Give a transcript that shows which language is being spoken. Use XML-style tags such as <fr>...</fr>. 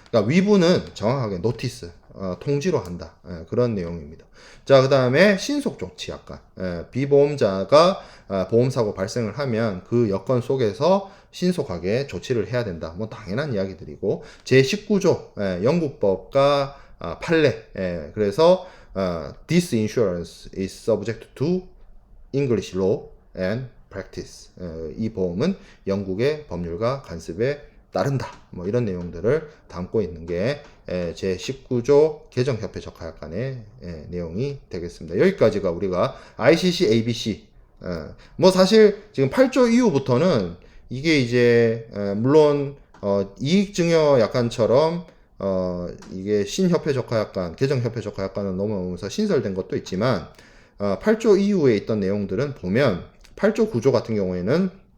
<ko>그러니까 위부는 정확하게 노티스, 통지로 한다. 그런 내용입니다. 자, 그 다음에 신속 조치 약관. 비보험자가 보험사고 발생을 하면 그 여건 속에서 신속하게 조치를 해야 된다. 뭐 당연한 이야기들이고, 제19조 영국법과 판례.</ko> <en>그래서 this insurance is subject to English law and practice.</en> <ko>이 보험은 영국의 법률과 관습에 따른다. 뭐 이런 내용들을 담고 있는 게 제19조 개정협회 적하약관의 내용이 되겠습니다. 여기까지가 우리가 ICC, ABC. 뭐 사실 지금 8조 이후부터는 이게 이제 물론 이익증여 약관처럼 이게 신협회 적하약관, 개정협회 적하약관을 넘어오면서 신설된 것도 있지만 8조 이후에 있던 내용들은 보면 8조 9조 같은 경우에는</ko>